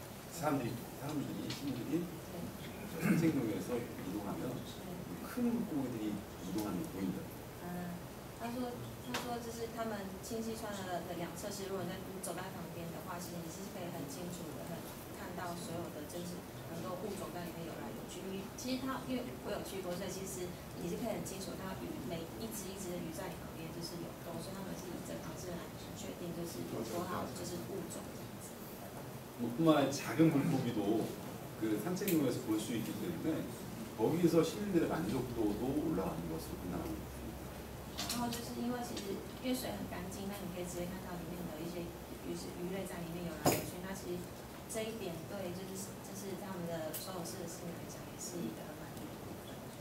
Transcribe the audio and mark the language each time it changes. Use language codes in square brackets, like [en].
[ko] 사람들이 시민들이 산책로에서 이동하면 큰 물고기들이 이동하는 게 보인다. [zh] 他说就是他们清溪川的两侧是，如果你走在旁边的话，其实你是可以很清楚的看到所有的真实很多物种在里面游来游去。其实因为我有去过，所以其实你是可以很清楚看到鱼每一只的鱼在你旁边就是有动，所以他们是以这方式来确定就是有多少就是物种这样子。 [ko] 뿐만 아니라 작은 물고기도 그 산책로에서 볼 수 있기 때문에 거기서 시민들의 만족도도 올라가는 것으로 끝나갑니다. [zh] 然后就是因为其实因为水很干净，那你可以直接看到里面的一些鱼类在里面游来游去。那其实这一点对就是他们的所有市的市民来讲也是一个很满意的部分。